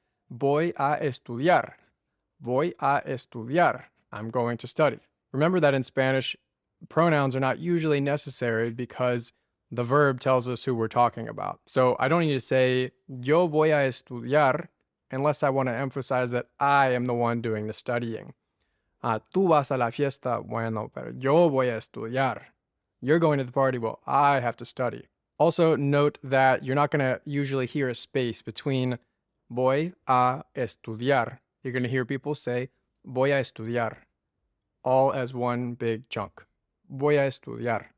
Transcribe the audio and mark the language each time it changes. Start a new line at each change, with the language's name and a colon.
Spanish: Voy a estudiar. Voy a estudiar.
English: I'm going to study. Remember that in Spanish, pronouns are not usually necessary because the verb tells us who we're talking about. So I don't need to say,
Spanish: yo voy a estudiar,
English: unless I want to emphasize that I am the one doing the studying.
Spanish: Tú vas a la fiesta, bueno, pero yo voy a estudiar.
English: You're going to the party, well, I have to study. Also note that you're not going to usually hear a space between
Spanish: voy a estudiar.
English: You're going to hear people say,
Spanish: voy a estudiar,
English: all as one big chunk.
Spanish: Voy a estudiar.